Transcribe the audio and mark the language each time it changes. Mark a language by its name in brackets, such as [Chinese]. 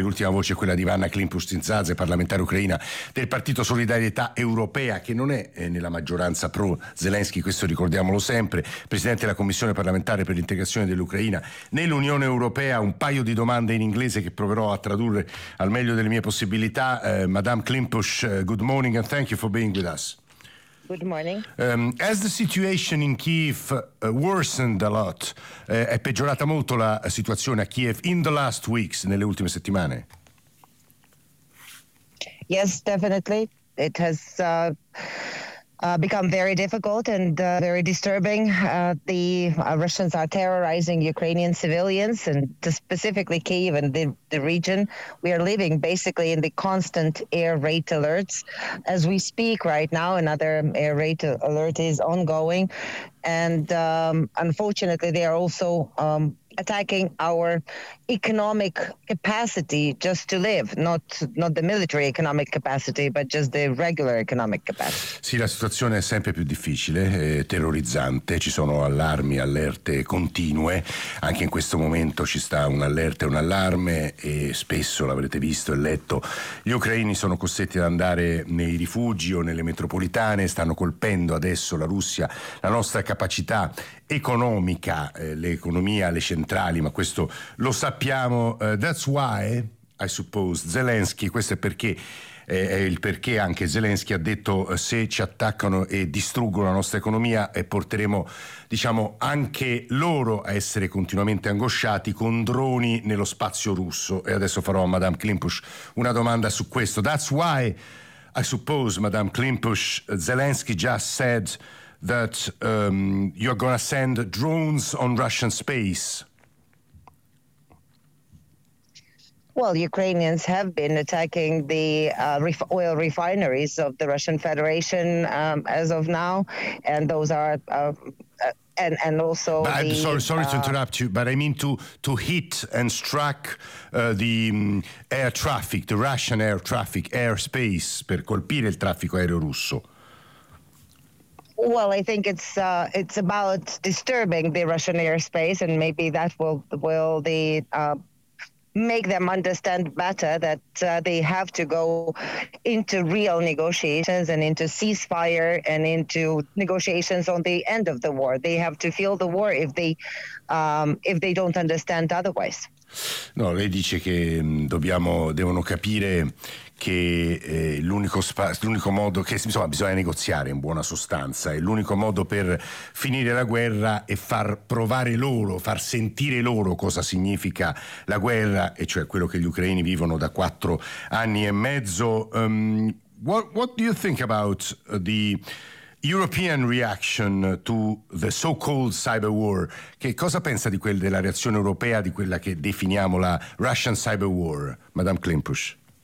[Italian] L'ultima voce è quella di Ivana Klimpustin-Zaza, parlamentare ucraina del Partito Solidarietà Europea, che non è nella maggioranza pro Zelensky, questo ricordiamolo sempre, presidente della Commissione parlamentare per l'integrazione dell'Ucraina nell'Unione Europea. Un paio di domande in inglese che proverò a tradurre al meglio delle mie possibilità. [English] Madame Klimpusch, good morning and thank you for being with us. Good morning. As the situation in Kyiv worsened a lot, [Italian] è peggiorata molto la situazione a Kyiv [English] in the last weeks, [Italian] nelle ultime settimane? [English] Yes, definitely. It has become very difficult and very disturbing. The Russians are terrorizing Ukrainian civilians, and specifically Kyiv and the region. We are living basically in the constant air raid alerts. As we speak right now, another air raid alert is ongoing. And unfortunately, they are also attacking our economic capacity just to live, not the military economic capacity, but just the regular economic capacity. [Italian] Sì, la situazione è sempre più difficile, terrorizzante, ci sono allarmi, allerte continue, anche in questo momento ci sta un'allerta e un allarme, e spesso, l'avrete visto e letto, gli ucraini sono costretti ad andare nei rifugi o nelle metropolitane, stanno colpendo adesso la Russia, la nostra capacità economica, l'economia, le centrali, ma questo lo sappiamo. [English] That's why, I suppose, [Italian] Zelensky, questo è perché, è il perché anche Zelensky ha detto: se ci attaccano e distruggono la nostra economia, porteremo, diciamo, anche loro a essere continuamente angosciati con droni nello spazio russo. E adesso farò a Madame Klimpusch una domanda su questo. [English] That's why, I suppose, Madame Klimpusch, Zelensky just said that you're going to send drones on Russian space. Well, Ukrainians have been attacking the oil refineries of the Russian Federation as of now, and those are and also. But the, I'm sorry to interrupt you, but I mean to hit and strike air traffic, the Russian air traffic, airspace, [Italian] per colpire il traffico aereo russo. [English] Well, I think it's about disturbing the Russian airspace, and maybe that will make them understand better that they have to go into real negotiations and into ceasefire and into negotiations on the end of the war. They have to feel the war if they don't understand otherwise. [Italian] No, lei dice che devono capire che l'unico modo che insomma bisogna negoziare in buona sostanza e l'unico modo per finire la guerra è far sentire loro cosa significa la guerra, e cioè quello che gli ucraini vivono da 4 anni e mezzo. [English] What do you think about the European reaction to the so-called cyber war? [Italian] Che cosa pensa di quella della reazione europea di quella che definiamo la [English] Russian cyber war, [Italian] Madame Klimpusch?